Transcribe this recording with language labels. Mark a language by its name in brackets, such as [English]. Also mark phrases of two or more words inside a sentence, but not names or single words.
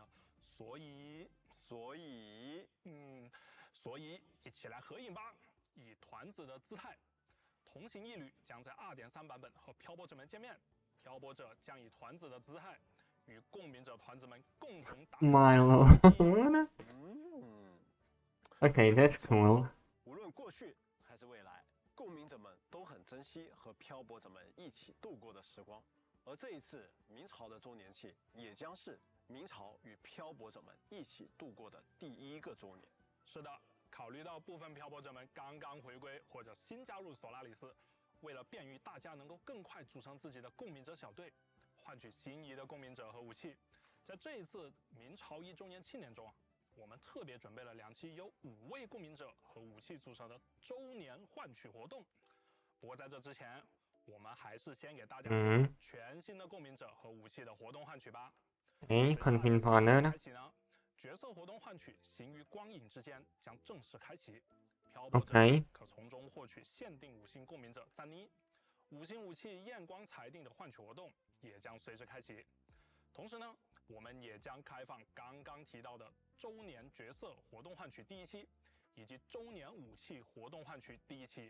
[Chinese] 所以一起来合影吧，以团子的姿态。同行一旅将在 2.3 版本和漂泊者们见面，漂泊者将以团子的姿态与共鸣者团子们共同打。 [English] Milo. Okay, that's cool. [Chinese] 无论过去还是未来，共鸣者们都很珍惜和漂泊者们一起度过的时光。而这一次明朝的周年庆，也将是明朝与漂泊者们一起度过的第1个周年。是的，考虑到部分漂泊者们刚刚回归或者新加入索拉里斯， 为了便于大家能够更快组成自己的共鸣者小队，换取心仪的共鸣者和武器，在这一次明朝1周年庆典中，我们特别准备了2期由5位共鸣者和武器组成的周年换取活动。不过在这之前，我们还是先给大家介绍全新的共鸣者和武器的活动换取吧。 [Thai] คนพิมพ์พอเนอร์นะ [Chinese] 角色活动换取行于光影之间将正式开启，漂泊者可从中获取限定5星共鸣者赞妮，5星武器验光裁定的换取活动也将随之开启。同时呢，我们也将开放刚刚提到的周年角色活动换取第1期，以及周年武器活动换取第1期。